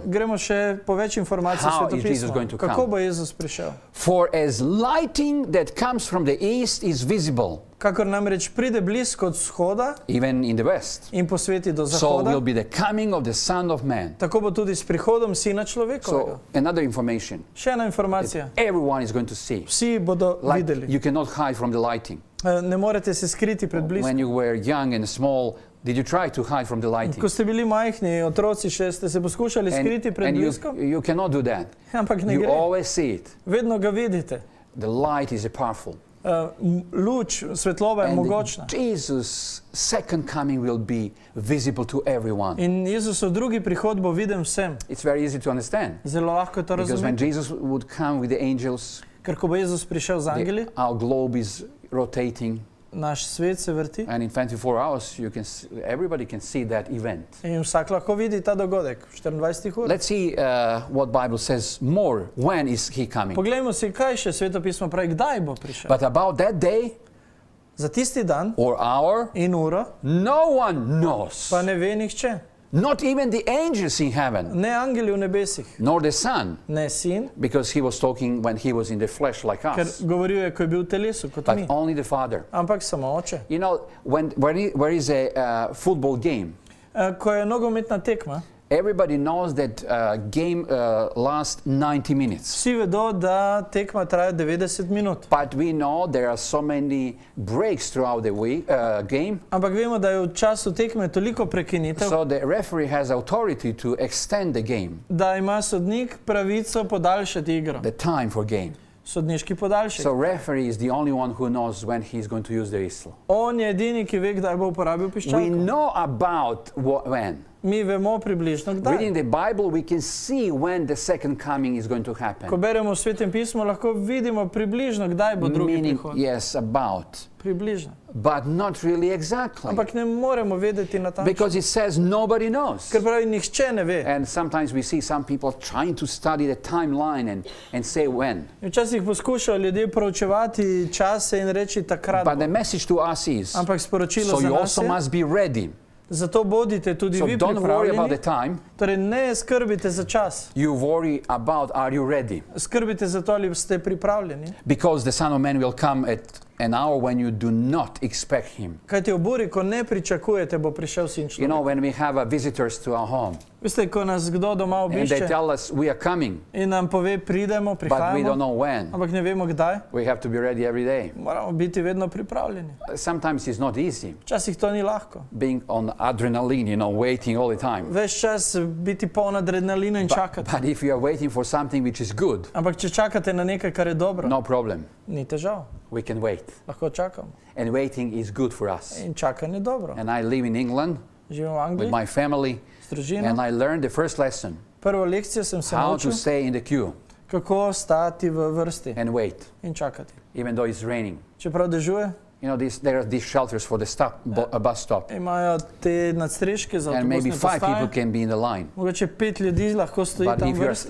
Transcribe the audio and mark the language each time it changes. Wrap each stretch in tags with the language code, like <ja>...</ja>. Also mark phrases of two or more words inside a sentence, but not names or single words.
<sl>Gremo še po več informacij</sl> <en>How is Jesus going to</en> <sl>svetopisma. Kako</sl> <en>come?</en> <sl>bo Jezus prišel?</sl> <en>For as lighting that comes from the east is visible,</en> <sl>Kakor namreč pride blisko od vzhoda</sl> <en>even in the west,</en> <sl>in posveti do</sl> <en>so will</en> <sl>zahoda,</sl> <en>be the coming of the Son of Man.</en> <sl>tako bo tudi s prihodom Sina človekovega.</sl> <en>So another information,</en> <sl>Še ena informacija.</sl> <en>everyone is going to see.</en> <sl>Vsi bodo</sl> <en>Like</en> <sl>videli.</sl> <en>you cannot hide from the lighting.</en> <sl>Ne morete se skriti pred</sl> <en>When</en> <sl>bliskom.</sl> <en>you were young and small, did you try to hide from the lighting?</en> <sl>Ko ste bili majhni, otroci še, ste se poskušali skriti pred bliskom?</sl> <en>you cannot do that.</en> <sl>Ampak ne</sl> <en>You</en> <sl>gre.</sl> <en>always see it.</en> <sl>Vedno ga vidite.</sl> <en>The light is powerful.</en> <sl>Luč, svetloba je</sl> <en>And</en> <sl>mogočna.</sl> <en>Jesus' second coming will be visible to everyone.</en> <sl>In Jezusov drugi prihod bo viden vsem.</sl> <en>It's very easy to understand.</en> <sl>Zelo lahko je to</sl> <en>Because when</en> <sl>razumeti.</sl> <en>Jesus would come with the angels,</en> <sl>Ker ko bo Jezus prišel z angeli,</sl> <en>our globe is rotating,</en> <sl>naš svet se vrti</sl> <en>and in 24 hours, everybody can see that event.</en> <sl>in vsak lahko vidi ta dogodek v 24 urah.</sl> <en>Let's see what Bible says more. When is he coming?</en> <sl>Poglejmo si, kaj še svetopismo pravi, kdaj bo prišel.</sl> <en>But about that day</en> <sl>Za tisti dan</sl> <en>or hour,</en> <sl>in uro</sl> <en>no one knows.</en> <sl>pa ne ve nihče.</sl> <en>Not even the angels in heaven,</en> <sl>Ne angeli v nebesih,</sl> <en>nor the Son,</en> <sl>ne sin,</sl> <en>because he was talking when he was in the flesh like</en> <sl>ker</sl> <en>us,</en> <sl>govoril je, ko je bil v telesu, kot</sl> <en>but</en> <sl>mi.</sl> <en>only the Father.</en> <sl>Ampak samo oče.</sl> <en>You know, where is a football game,</en> <sl>Ko je nogometna tekma,</sl> <en>everybody knows that game lasts 90 minutes.</en> <sl>vsi vedo, da tekma traja 90 minut.</sl> <en>But we know there are so many breaks throughout the game,</en> <sl>Ampak vemo, da je v času tekme toliko prekinitev,</sl> <en>so the referee has authority to extend the game,</en> <sl>da ima sodnik pravico podaljšati igro.</sl> <en>the time for game.</en> <sl>Sodniški podaljšek.</sl> <en>So referee is the only one who knows when he's going to use the whistle.</en> <sl>On je edini, ki ve, kdaj bo uporabil</sl> <en>We</en> <sl>piščalko.</sl> <en>know about when.</en> <sl>Mi vemo približno,</sl> <en>Reading</en> <sl>kdaj.</sl> <en>the Bible, we can see when the second coming is going to</en> <sl>Ko</sl> <en>happen.</en> <sl>beremo v Svetem pismu, lahko vidimo približno, kdaj bo drugi</sl> <en>Meaning,</en> <sl>prihod.</sl> <en>yes, about.</en> <sl>Približno.</sl> <en>but not really exactly.</en> <sl>Ampak ne moremo vedeti natančno.</sl> <en>Because it says nobody knows.</en> <sl>Ker pravi, nihče ne ve.</sl> <en>And sometimes we see some people trying to study the timeline and say when.</en> <sl>In včasih poskušajo ljudje proučevati čase in reči takrat.</sl> <en>But the message to us is,</en> <sl>ampak sporočilo</sl> <en>so</en> <sl>za</sl> <en>you</en> <sl>nas</sl> <en>also</en> <sl>je,</sl> <en>must be ready.</en> <sl>Zato bodite tudi vi</sl> <en>don't worry about the</en> <sl>pripravljeni.</sl> <en>time.</en> <sl>Torej ne skrbite za čas.</sl> <en>You worry about, are you ready?</en> <sl>Skrbite za to, ali ste pripravljeni.</sl> <en>Because the Son of Man will come at an hour when you do not expect him.</en> <sl>Kajti ob uri, ko ne pričakujete, bo prišel Sin človeka.</sl> <en>You know, when we have visitors to our home.</en> <sl>Veste, ko nas kdo doma</sl> <en>And they</en> <sl>obišče</sl> <en>tell us we are coming.</en> <sl>In nam pove, pridemo,</sl> <en>But we</en> <sl>prihajamo,</sl> <en>don't know when.</en> <sl>ampak ne vemo kdaj.</sl> <en>We have to be ready every day.</en> <sl>Moramo biti vedno pripravljeni.</sl> <en>Sometimes it's not easy.</en> <sl>Včasih to ni lahko.</sl> <en>Being on adrenaline, waiting all the time.</en> <sl>Ves čas biti poln adrenalina in čakati.</sl> <en>But if you are waiting for something which is good,</en> <sl>ampak če čakate na nekaj, kar je dobro,</sl> <en>no problem.</en> <sl>Ni težav.</sl> <en>We can wait.</en> <sl>Lahko čakamo.</sl> <en>And waiting is good for us.</en> <sl>In čakanje je dobro.</sl> <en>And I live in England</en> <sl>Živim v Angliji</sl> <en>with my family.</en> <sl>s družino.</sl> <en>And I learned the first lesson.</en> <sl>Prvo lekcijo sem se</sl> <en>How</en> <sl>naučil,</sl> <en>to stay in the queue</en> <sl>kako stati v vrsti</sl> <en>and wait,</en> <sl>in čakati.</sl> <en>even though it's raining.</en> <sl>Čeprav dežuje,</sl> <en>There are these shelters for the bus stop.</en> <sl>imajo te nadstreške za</sl> <en>And maybe</en> <sl>avtobusne</sl> <en>5 people</en> <sl>postaje.</sl> <en>can be in the line.</en> <sl>Mogoče 5 ljudi lahko stoji</sl> <en>But</en> <sl>tam</sl> <en>if</en> <sl>v</sl> <en>you're</en> <sl>vrsti.</sl>